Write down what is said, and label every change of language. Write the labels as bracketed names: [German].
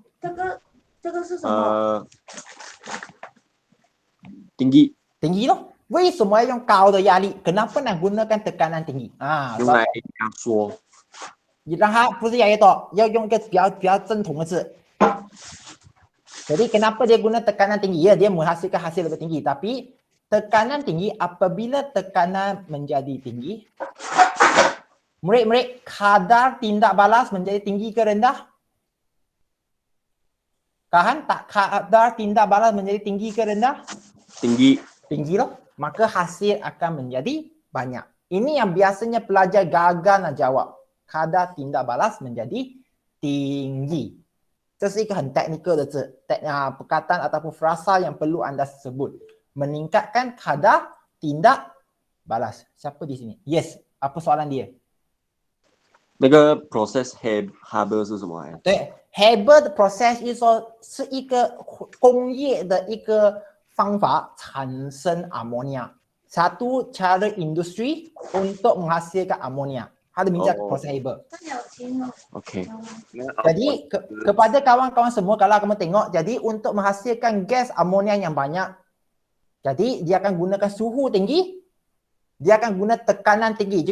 [Chinese] 这个是什么？ [Malay] tinggi tinggi loh. [Chinese] 为什么要用高的压力？ [Malay] Kenapa nak gunakan tekanan tinggi？ [Chinese] 用来压缩，你让它不是越来越多，要用一个比较正统的字。 [Malay] Jadi kenapa dia guna tekanan tinggi? Ya, dia menghasilkan hasil lebih tinggi. Tapi tekanan tinggi, apabila tekanan menjadi tinggi, murid-murid, kadar tindak balas menjadi tinggi ke rendah? Kahan tak kadar tindak balas menjadi tinggi ke rendah? tinggi Tinggi loh. Maka hasil akan menjadi banyak. Ini yang biasanya pelajar gagal nak jawab. Kadar tindak balas menjadi tinggi. [Chinese] 这是一个很 technical 的字， [Malay] perkataan ataupun frasa yang perlu anda sebut. Meningkatkan kadar tindak balas. Siapa di sini? Yes. Apa soalan dia? [Chinese] 那个 process Haber 是什么呀？对 ，Haber 的 process 就是说是一个工业的一个方法产生 ammonia. [Malay] Satu cara industri untuk menghasilkan ammonia. [Chinese] 它的名叫 process Haber. 这里有听哦。 [English] OK [Malay] Jadi kepada kawan-kawan semua, kalau kamu tengok, jadi untuk menghasilkan gas amonia yang banyak, jadi dia akan gunakan suhu tinggi, dia akan guna tekanan tinggi.